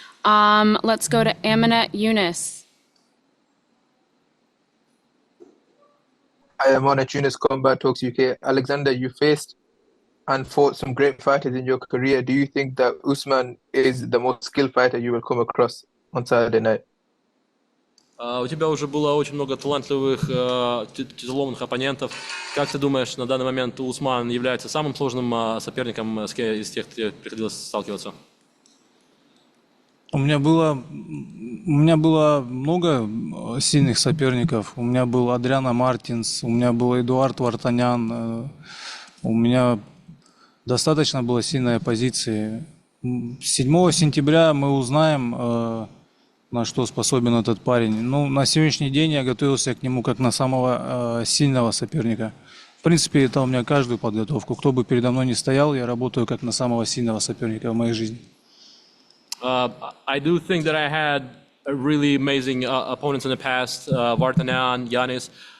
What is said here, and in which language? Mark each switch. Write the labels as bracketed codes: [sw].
[en] Let's go to Aminat Yunus. I am on Tunis Combat Talks UK. Alexander, you faced and fought some great fighters in your career. Do you think that Usman is the most skilled fighter you will come across on Saturday night? [ru] У тебя уже было очень много талантливых, тяжеловных оппонентов. Как ты думаешь, на данный момент Усман является самым сложным соперником из тех, кто тебе приходилось сталкиваться? У меня было много сильных соперников. У меня был Адриано Мартинс, у меня был Эдуард Вартанян. У меня достаточно было сильной оппозиции. 7 сентября мы узнаем, на что способен этот парень. Ну, на сегодняшний день я готовился к нему как на самого сильного соперника. В принципе, это у меня каждую подготовку. Кто бы передо мной ни стоял, я работаю как на самого сильного соперника в моей жизни. [en] I do think that I had really amazing opponents in the past, Vartanyan, Yanis.